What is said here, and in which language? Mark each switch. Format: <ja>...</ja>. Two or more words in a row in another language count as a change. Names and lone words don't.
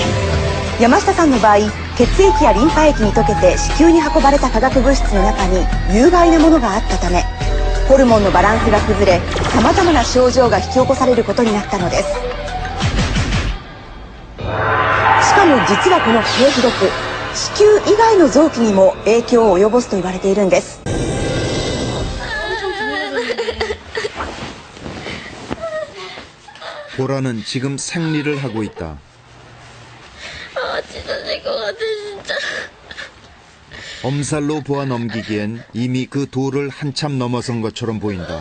<ja>山下さんの場合、 血液やリンパ液に溶けて子宮に運ばれた化学物質の中に有害なものがあったため、ホルモンのバランスが崩れ、様々な症状が引き起こされることになったのです。しかも実はこの経皮毒、子宮以外の臓器にも影響を及ぼすと言われているんです。</ja> <ko>보라는 지금 생리를 하고 있다. 찢어질 것 같아, 진짜. 엄살로 보아 넘기기엔 이미 그 도를 한참 넘어선 것처럼 보인다.</ko>